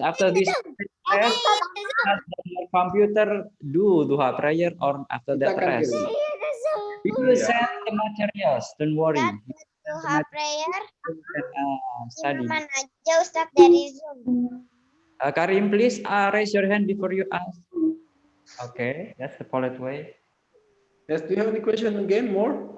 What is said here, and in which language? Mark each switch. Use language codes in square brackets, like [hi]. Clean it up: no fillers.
[en] After this test, your computer do duha prayer or after that rest. We will send the materials. Don't worry. Duha prayer. Study. [id] Gimana aja Ustaz dari Zoom. [en] Karim, please raise your hand before you ask. Okay, that's the polite way. Yes, do you have any question again more?